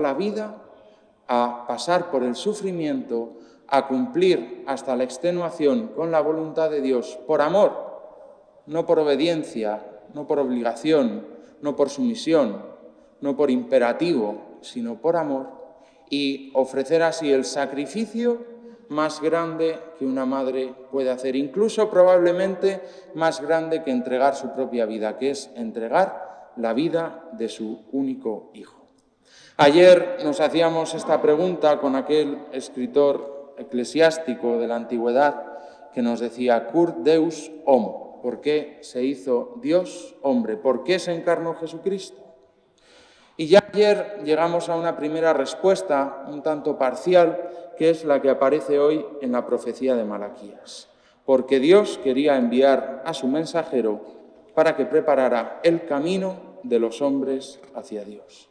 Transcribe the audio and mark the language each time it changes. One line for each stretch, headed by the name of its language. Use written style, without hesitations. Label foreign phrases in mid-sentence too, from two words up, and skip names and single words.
Spanish: la vida, a pasar por el sufrimiento, a cumplir hasta la extenuación con la voluntad de Dios, por amor, no por obediencia, no por obligación, no por sumisión, no por imperativo, sino por amor, y ofrecer así el sacrificio más grande que una madre puede hacer, incluso probablemente más grande que entregar su propia vida, que es entregar la vida de su único hijo. Ayer nos hacíamos esta pregunta con aquel escritor eclesiástico de la antigüedad que nos decía
Latin: cur Deus homo.
Spanish: ¿Por qué se hizo Dios hombre? ¿Por qué se encarnó Jesucristo? Y ya ayer llegamos a una primera respuesta, un tanto parcial, que es la que aparece hoy en la profecía de Malaquías. Porque Dios quería enviar a su mensajero para que preparara el camino de los hombres hacia Dios.